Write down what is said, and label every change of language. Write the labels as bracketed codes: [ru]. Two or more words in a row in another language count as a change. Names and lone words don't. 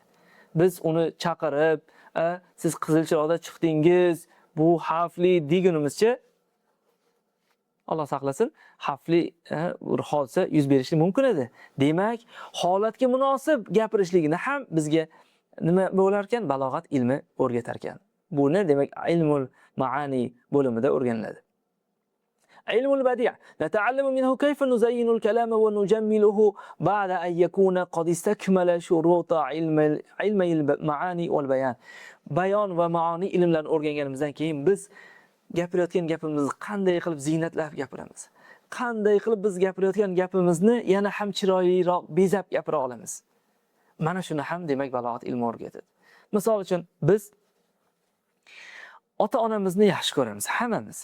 [uz] Biz uni chaqirib, "Siz qizil chiroqda chiqdingiz, bu xavfli" degunimizcha Alloh saqlasin, xavfli bir hodisa yuz berishi mumkin edi. Demak, holatga munosib gapirishligini ham bizga nima bo'lar ekan? Balog'at ilmi o'rgatar ekan. Buni demak [ar] علم المعاني [uz] bo'limida o'rganiladi. [ar] علم البديع نتعلم منه كيف نزين الكلام ونجمله بعد أن يكون قد استكمل شروط علم المعاني والبيان. [uz] Bayon va maoni ilmlarini o'rganganimizdan keyin biz gapirayotgan gapimizni qanday qilib ziynatlab gapiramiz? Qanday qilib biz gapirayotgan gapimizni yana ham chiroyliroq bezab gapira olamiz? Mana shuni ham demak balog'at ilmi o'rgatadi. Misol uchun biz ota-onamizni yaxshi ko'ramiz hammamiz.